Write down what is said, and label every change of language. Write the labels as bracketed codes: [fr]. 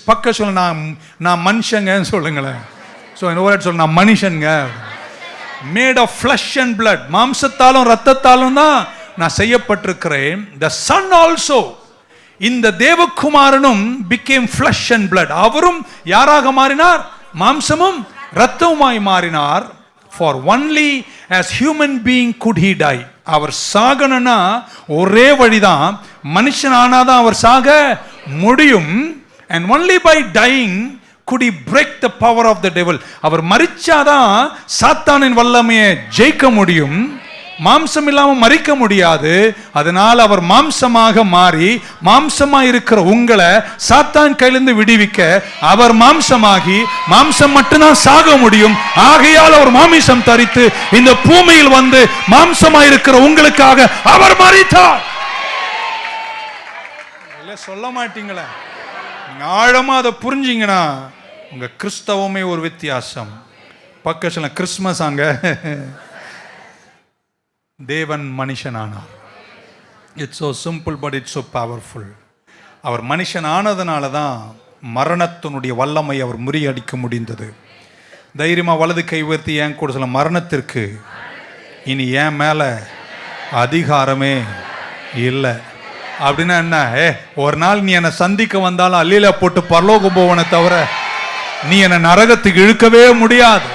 [ta] பக்க சொல்ல நான் மனுஷங்கன்னு சொல்லுங்களேன். ஸோ சொல்ல நான் மனுஷங்க. [en] Made of flesh and blood. [ta] மாம்சத்தாலும் ரத்தத்தாலும் தான் நான் செய்யப்பட்டிருக்கிறேன். [en] the son also, [ta] இந்த தேவகுமாரனும் [en] became flesh and blood. [ta] அவரும் யாராக மாறினார்? மாம்சமும் இரத்தமுமாய் மாறினார். [en] For only as human being could he die. [ta] அவர் சாகணும்னா ஒரே வழிதான், மனுஷன் ஆனாதான் அவர் சாக முடியும். [en] And only by dying could he break the power of the devil. [ta] அவர் மரிச்சாதான் சாத்தானின் வல்லமையை ஜெயிக்க முடியும். மாம்சம் இல்லாம மரிக்க முடியாது. அதனால் அவர் மாம்சமாக மாறி, மாம்சமாக இருக்கிற உங்களை சாத்தான் கையிலிருந்து விடுவிக்க அவர் மாம்சமாகி, மாம்சம் மட்டும்தான் சாக முடியும். ஆகையால் அவர் மாமிசம் தரித்து இந்த பூமியில் வந்து மாம்சமாக இருக்கிற உங்களுக்காக அவர் மரித்தார். சொல்ல மாட்டீங்களா? நீங்க ஆழமா அதை புரிஞ்சீங்கன்னா உங்க கிறிஸ்தவமே ஒரு வித்தியாசம். பக்கத்துல கிறிஸ்மஸ் அங்க தேவன் மனுஷனானார். [en] It's so simple but it's so powerful. [ta] அவர் மனுஷன் ஆனதுனால தான் மரணத்தினுடைய வல்லமை அவர் முறியடிக்க முடிந்தது. தைரியமா வலது கை உயர்த்தி என் கூட சொல்ல, மரணத்திற்கு இனி என் மேல அதிகாரமே இல்லை. அப்படின்னா என்ன? ஒரு நாள் நீ என்னை சந்திக்க வந்தாலும் அல்லில போட்டு பரலோகம் போவனை தவிர நீ என்னை நரகத்துக்கு இழுக்கவே முடியாது.